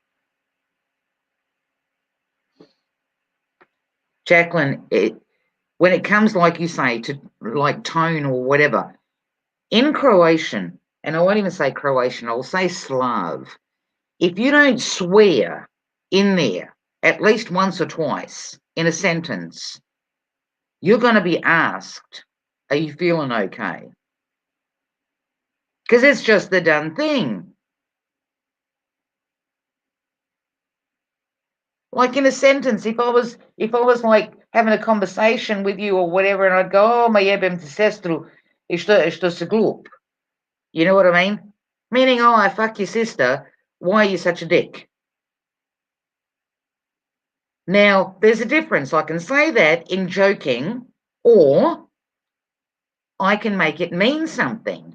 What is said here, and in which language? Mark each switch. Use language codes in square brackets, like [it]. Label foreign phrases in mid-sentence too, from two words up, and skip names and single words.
[en] Jacqueline, when it comes, like you say, to like tone or whatever, in Croatian, and I won't even say Croatian, I'll say Slav, if you don't swear in there at least once or twice in a sentence, you're going to be asked, are you feeling okay? Because it's just the done thing. Like in a sentence, if I was like having a conversation with you or whatever, and I'd go, [hr] oh, ma jebem ti sestru, I što se glup. [en] You know what I mean? Meaning, oh, I fuck your sister. Why are you such a dick? Now, there's a difference. I can say that in joking, or I can make it mean something.